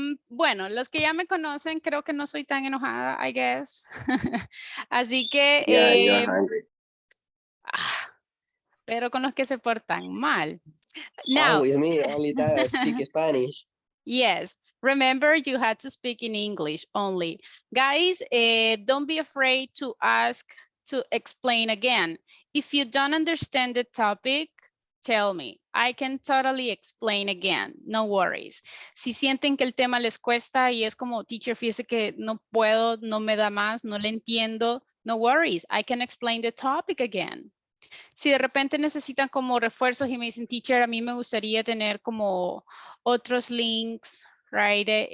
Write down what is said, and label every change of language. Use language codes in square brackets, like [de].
[es] Bueno, los que ya me conocen, creo que no soy tan enojada, [en] I guess. [es] Así que, [en] Yeah, you're hungry. [es] pero con los que se portan mal. [en] Now, With me, only that I speak Spanish. yes, remember you had to speak in English only. Guys, don't be afraid to ask to explain again. If you don't understand the topic, tell me. I can totally explain again, no worries. [es] Si sienten que el tema les cuesta y es como, teacher, fíjese que no puedo, no me da más, no le entiendo, [en] no worries. I can explain the topic again. [es] Si de repente necesitan como refuerzos y me dicen, teacher, a mí me gustaría tener como otros links, [en] right?